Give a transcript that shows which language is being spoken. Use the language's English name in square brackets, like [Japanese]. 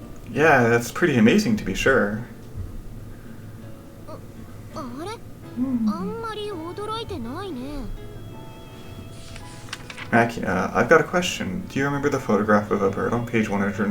[English] Yeah, that's pretty amazing to be sure. [Japanese] あれ？あんまり驚いてないね。 [English] Makina, I've got a question. Do you remember the photograph of a bird on page 144?